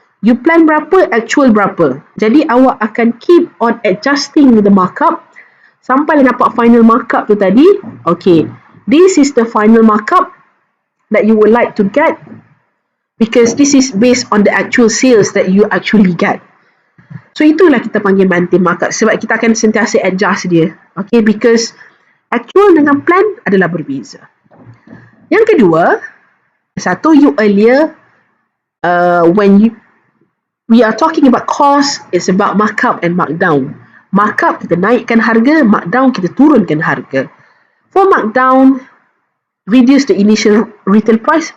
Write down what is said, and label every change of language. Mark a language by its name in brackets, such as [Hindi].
[Malay] You plan berapa, actual berapa. Jadi, awak akan [English] keep on adjusting the markup [Malay] sampai dapat final markup tu tadi. [English] Okay, this is the final markup that you would like to get because this is based on the actual sales that you actually get. [Malay] So, itulah kita panggil maintain markup sebab kita akan sentiasa adjust dia. Okay, because actual dengan plan adalah berbeza. Yang kedua, satu, [English] you earlier, when we are talking about cost, it's about markup and markdown. [Malay] Markup, kita naikkan harga. Markdown, kita turunkan harga. [English] For markdown, reduce the initial retail price.